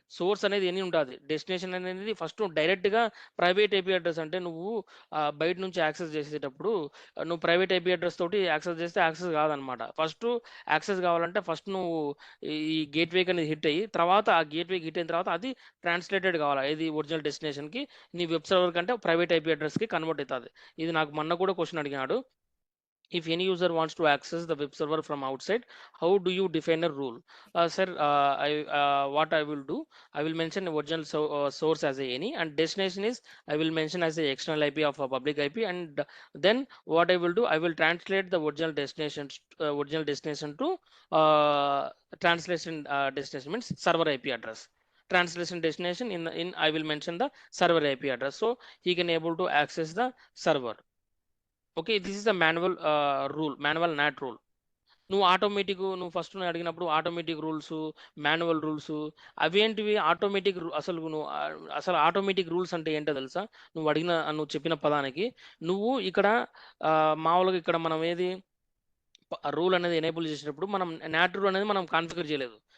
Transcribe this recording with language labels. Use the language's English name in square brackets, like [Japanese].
[Telugu] Source అనేది ఎన్ని ఉంటుంది, డెస్టినేషన్ అనేది ఫస్ట్ డైరెక్ట్గా ప్రైవేట్ ఐపీ అడ్రస్ అంటే నువ్వు బయట నుంచి యాక్సెస్ చేసేటప్పుడు నువ్వు ప్రైవేట్ ఐపీ అడ్రస్ తోటి యాక్సెస్ చేస్తే యాక్సెస్ కాదనమాట. ఫస్ట్ యాక్సెస్ కావాలంటే ఫస్ట్ నువ్వు ఈ గేట్వేకి అనేది హిట్ అయ్యి తర్వాత ఆ గేట్వేకి హిట్ అయిన తర్వాత అది ట్రాన్స్లేటెడ్ కావాలి ఇది ఒరిజినల్ డెస్టినేషన్కి, నీ వెబ్ సర్వర్ కంటే ప్రైవేట్ ఐపీ అడ్రస్కి కన్వర్ట్ అవుతుంది. ఇది నాకు మొన్న కూడా క్వశ్చన్ అడిగినాడు. [English] If any user wants to access the web server from outside, how do you define a rule? Sir, what I will do, I will mention original source as a any, and destination is I will mention as a external IP of a public IP, and then what I will do, I will translate the original destination to translation destination means server IP address. Translation destination in I will mention the server IP address, so he can able to access the server. [Telugu] Okay, [English] This is the manual rule, manual not rule. [Telugu] నువ్వు first అడిగినప్పుడు automatic rules, manual rules అవేంటివి? Automatic అసలు automatic rules అంటే ఏంటో తెలుసా? నువ్వు చెప్పిన పదానికి నువ్వు ఇక్కడ మామూలుగా ఇక్కడ మనం ఏది రూల్ అనేది ఎనేబుల్ చేసినప్పుడు మనం నాట్ రూల్ అనేది మనం కాన్ఫిగర్ చేయలేదు.